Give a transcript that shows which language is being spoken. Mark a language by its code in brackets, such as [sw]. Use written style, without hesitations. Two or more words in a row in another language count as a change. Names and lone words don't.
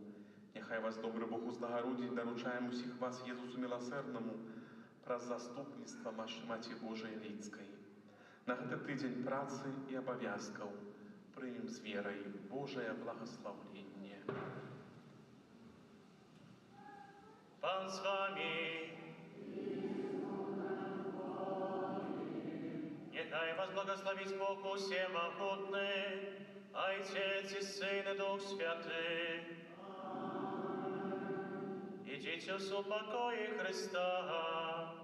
[be] Няхай вас добры Бог узнагародзіць, даручаем усіх вас Езусу міласэрнаму праз заступніцтва Маці Божай Лідскай. На гэты тыдзень працы і абавязкаў прымем з верай Божае благаслаўленне. [uk] Пан з вами. Нехай вас благословить Бог всемогутный, Отец и Сын и Дух Святый. [ru] Идите в покое Христа.